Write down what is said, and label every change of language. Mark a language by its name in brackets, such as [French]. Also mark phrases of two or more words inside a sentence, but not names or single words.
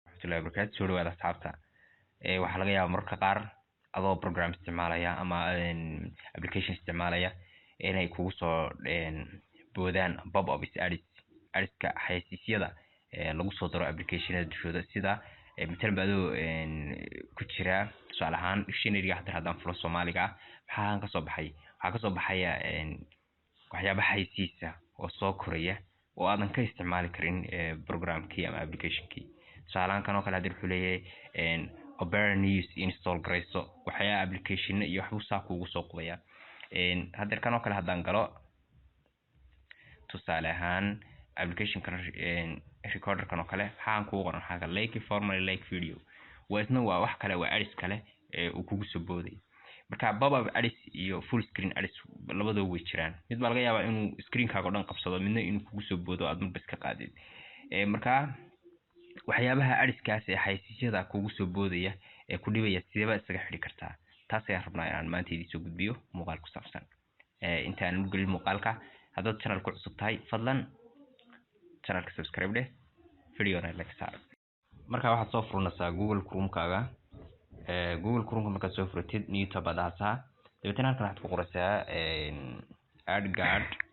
[Somali] warahmatullahi wabarakatuh soo dhawaada asxaabta waxaa laga yaabaa mararka qaar adoo program isticmaalaya ama application isticmaalaya inay kugu soo boodaan [English] pop-up ads- [Somali] ka xayeysiisyada lagu soo daro applicationada dushooda sida matalan adoo ku jira tusaale ahaan dictionary-ga haddaan fulo Soomaaliga waxaan ka soo baxaya waxyaabaha xayeysiisa oo soo koraya oo aadan ka isticmaali karin programkii ama applicationkii tusaale kan oo kale hadii wuxuu leeyahay Opera News install gareyso waxyaa application iyo wax uu saa kugu soo qodaya hadda kan oo kale hadaan galo tusaale ahaan application kan recorder kan oo kale waxaan ku qoran xaga [English] like formal like video [Somali] waasna waa wax kale waa ads kale uu kugu soo booday marka [English] pop-up ads [Somali] iyo full [English] screen ads [Somali] labadooda way jiraan mid baa laga yaabaa inuu screen-kaaga dhan qabsado midna inuu kugu soo boodo aad marba iska qaadid marka waxyaabaha ads-kaas ee xayeysiisyada kugu soo boodaya ee ku dhibaya sidaba isaga xiri kartaa taas ayaan rabnaa inaan maanta idin soo gudbiyo muuqaal ku saabsan intaan u galin muuqaalka haddaad channel ku cusub tahay fadlan channelka subscribe dheh videona like saar marka waxaad soo furanaysaa Google Chrome-kaaga Google Chrome markaad soo furatid [English] new tab [Somali] aad haasaa dabeetana halkan waxaad ku qoraysaa AdGuard